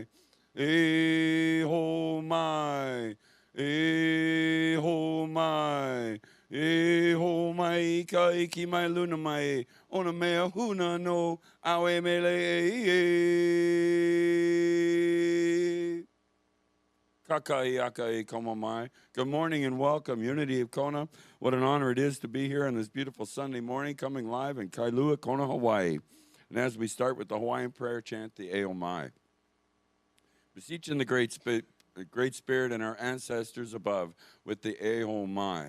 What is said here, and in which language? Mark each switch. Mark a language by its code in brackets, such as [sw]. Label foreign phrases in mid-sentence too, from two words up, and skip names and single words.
[haw] E ho mai. E ho mai. E ho mai ka iki mai luna mai e. Ona mea huna no awe mele e. [en] Good morning and welcome, Unity of Kona. What an honor it is to be here on this beautiful Sunday morning, coming live in Kailua, Kona, Hawaii. And as we start with the Hawaiian prayer chant, the Eo Mai. Beseeching the Great Spirit and our ancestors above with the Eo Mai.